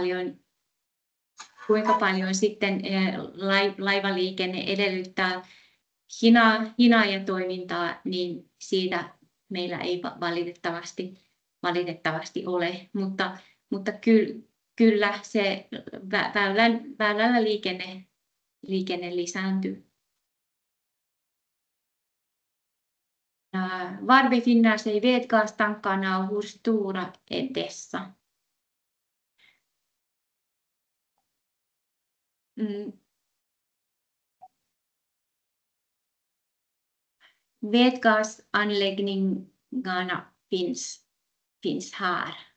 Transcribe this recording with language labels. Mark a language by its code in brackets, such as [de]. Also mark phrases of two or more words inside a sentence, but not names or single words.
[fi] paljon sitten laivaliikenne edellyttää hinaa ja toimintaa, niin siitä meillä ei valitettavasti ole, mutta kyllä se väylällä liikenne lisääntyy. [sv] Var befinner sig vätgastankarna och hur stora är dessa? Vätgasanläggningarna finns här.